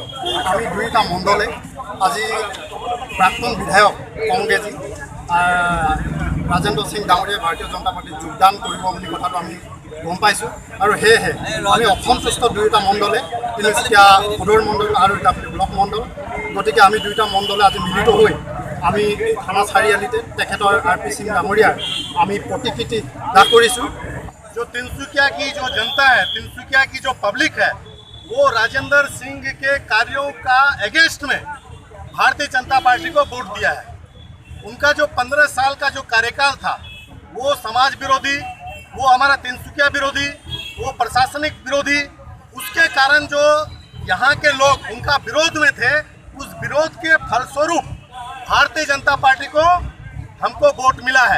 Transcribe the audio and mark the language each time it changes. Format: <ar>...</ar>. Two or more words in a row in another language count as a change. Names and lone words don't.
<as>আমি দুয়োটা মণ্ডলে আজি প্ৰাক্তন বিধায়ক কংগ্ৰেছী ৰাজেন্দ্ৰ সিং ডাঙৰীয়াই ভাৰতীয় জনতা পাৰ্টিত যোগদান কৰিব বুলি কথাটো আমি গম পাইছোঁ আৰু সেয়েহে আমি অসন্তুষ্ট দুয়োটা মণ্ডলে, তিনিচুকীয়া সদৰ মণ্ডল আৰু ইটাখুলি ব্লক মণ্ডল। গতিকে আমি দুয়োটা মণ্ডলে আজি মিলিত হৈ আমি থানা চাৰিআলিতে তেখেতৰ RP সিং ডাঙৰীয়াৰ আমি প্ৰতিকৃতি দাহ কৰিছোঁ।</as> <hi>जो तिनसुकिया की जो जनता है, तिनसुकिया की जो पब्लिक है, वो राजेंद्र सिंह के कार्यों का अगेंस्ट में भारतीय जनता पार्टी को वोट दिया है। उनका जो 15 साल का जो कार्यकाल था वो समाज विरोधी, वो हमारा तिनसुकिया विरोधी, वो प्रशासनिक विरोधी, उसके कारण जो यहाँ के लोग उनका विरोध में थे, उस विरोध के फलस्वरूप भारतीय जनता पार्टी को हमको वोट मिला है।</hi>